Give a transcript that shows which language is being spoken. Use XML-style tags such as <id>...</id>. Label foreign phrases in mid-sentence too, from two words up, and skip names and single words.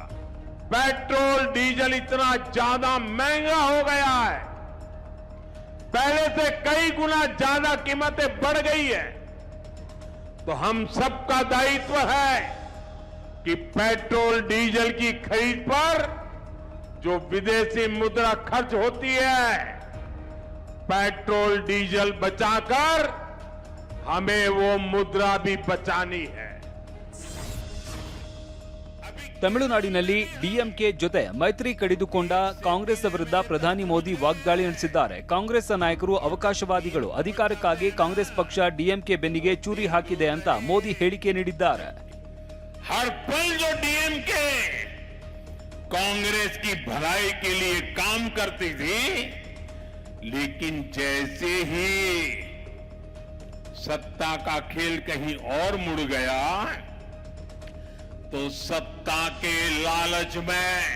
<hi>पेट्रोल डीजल इतना ज्यादा महंगा हो गया है, पहले से कई गुना ज्यादा कीमतें बढ़ गई है, तो हम सबका दायित्व है कि पेट्रोल डीजल की खरीद पर जो विदेशी मुद्रा खर्च होती है, पेट्रोल डीजल बचाकर हमें वो मुद्रा भी बचानी है.</hi> <kn>ತಮಿಳುನಾಡಿನಲ್ಲಿ ಡಿಎಂಕೆ ಜೊತೆ ಮೈತ್ರಿ ಕಡಿದುಕೊಂಡ ಕಾಂಗ್ರೆಸ್ ವಿರುದ್ಧ ಪ್ರಧಾನಿ ಮೋದಿ ವಾಗ್ದಾಳಿ ನಡೆಸಿದ್ದಾರೆ. ಕಾಂಗ್ರೆಸ್ ನಾಯಕರು ಅವಕಾಶವಾದಿಗಳು, ಅಧಿಕಾರಕ್ಕಾಗಿ ಕಾಂಗ್ರೆಸ್ ಪಕ್ಷ ಡಿಎಂಕೆ ಬೆನ್ನಿಗೆ ಚೂರಿ ಹಾಕಿದೆ ಅಂತ ಮೋದಿ ಹೇಳಿಕೆ ನೀಡಿದ್ದಾರೆ.</kn> <hi>हर पल जो डीएमके कांग्रेस की भलाई के लिए काम करती थी, लेकिन जैसे ही सत्ता का खेल कहीं और मुड़ गया तो सत्ता के लालच में</hi>